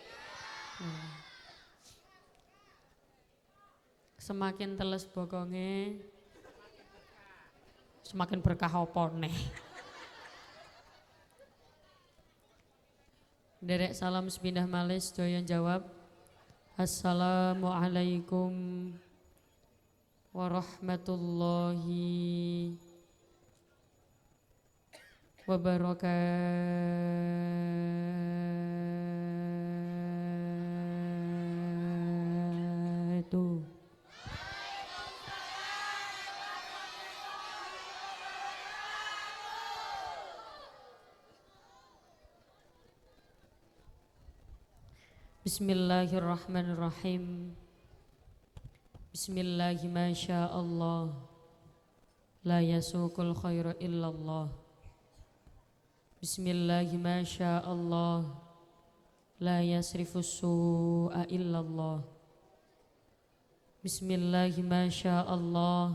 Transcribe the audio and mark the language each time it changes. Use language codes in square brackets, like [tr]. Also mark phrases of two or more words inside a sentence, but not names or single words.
[jv] Semakin teles bokonge semakin berkah apa neh. Derek salam sepindah malih sedaya jawab [ar] السلام عليكم ورحمة الله وبركاته. بسم الله الرحمن الرحيم. بسم الله ما شاء الله. لا يسوق الخير إلا الله. بسم الله ما شاء الله. لا يصرف السوء إلا الله. بسم الله ما شاء الله.